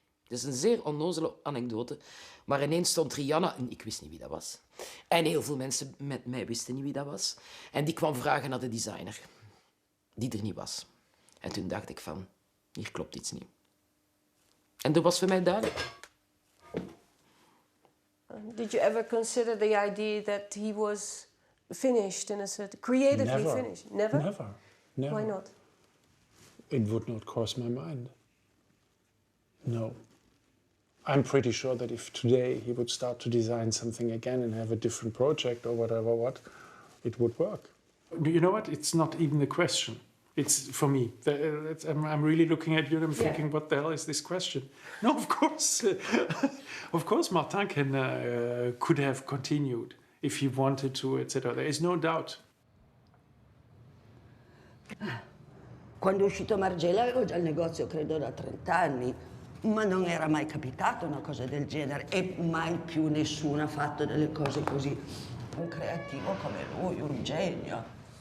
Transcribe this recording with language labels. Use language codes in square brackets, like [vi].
[nl] Het is een zeer onnozele anekdote, maar ineens stond Rihanna, en ik wist niet wie dat was. En heel veel mensen met mij wisten niet wie dat was. En die kwam vragen naar de designer, die er niet was. En toen dacht ik van, hier klopt iets niet. En dat was voor mij duidelijk. [en] Did you ever consider the idea that he was finished in a certain... creatively Never. finished? Never? Never. Never. Why not? It would not cross my mind. No. I'm pretty sure that if today he would start to design something again and have a different project or whatever, it would work. You know what? It's not even the question. It's for me. I'm really looking at you and I'm thinking, what the hell is this question? No, of course. Of course, Martin could have continued if he wanted to, etc. There is no doubt. [it] Quando è uscito Margiela avevo già il negozio, credo, da 30 anni, ma non era mai capitata una cosa del genere e mai più nessuno ha fatto delle cose così. Un creativo come lui, un genio.